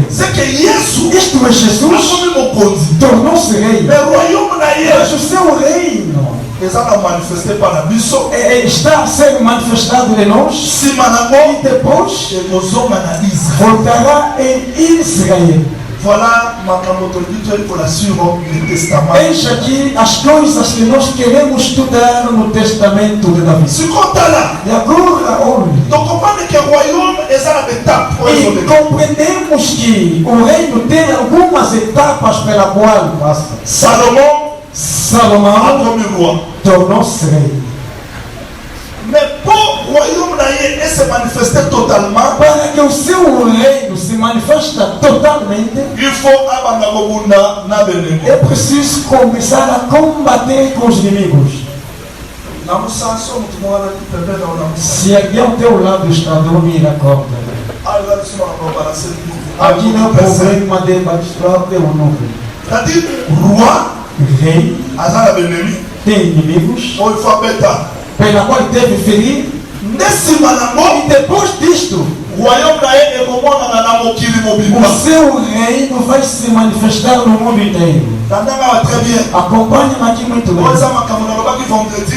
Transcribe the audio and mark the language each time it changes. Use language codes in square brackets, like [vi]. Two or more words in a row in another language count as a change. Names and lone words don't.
[pt] Isto é Jesus, tornou-se rei. Mas o seu reino está a ser manifestado em nós e depois voltará em Israel. [fr] Voilà le testament. [pt] Eis aqui as coisas que nós queremos estudar no Testamento de Davi. E agora, olhe. [fr] Donc comprendre que le royaume est à l'étape. [pt] E compreendemos que o reino tem algumas etapas pela qual passa. Salomão tornou-se rei. [fr] Mais pour le royaume d'ailleurs se manifester totalement, [pt] para que o seu reino se manifeste totalmente, [fr] il faut [pt] é preciso começar a combater com os inimigos. Se alguém ao teu lado está a dormir, acorda. Aqui não é problema de batistar ou não. [fr] C'est-à-dire, roi, [pt] rei, tem inimigos, pela qual deve ferir. E depois disto, o seu reino vai se manifestar no mundo inteiro. Acompanhe-me aqui muito bem.